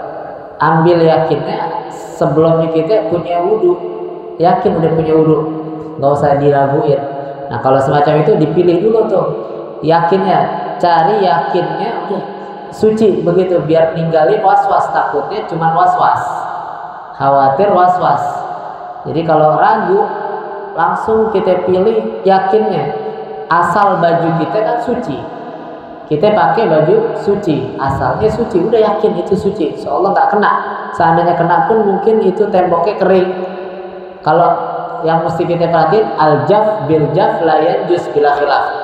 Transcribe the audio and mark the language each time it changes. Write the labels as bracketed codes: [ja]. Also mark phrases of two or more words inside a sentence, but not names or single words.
[id] Ambil yakinnya sebelum kita punya wudhu, yakin udah punya wudhu, nggak usah diraguin. Nah kalau semacam itu dipilih dulu tuh yakinnya, cari yakinnya udah suci begitu, biar ninggalin was-was, takutnya cuma was-was, khawatir was-was. Jadi kalau ragu langsung kita pilih yakinnya, asal baju kita kan suci, kita pakai baju suci, asalnya suci, udah yakin itu suci, insyaallah nggak kena. Seandainya kena pun mungkin itu temboknya kering. Kalau yang mesti kita perhatiin, [ar] الجاف بالجاف لا ينجس بلا خلاف.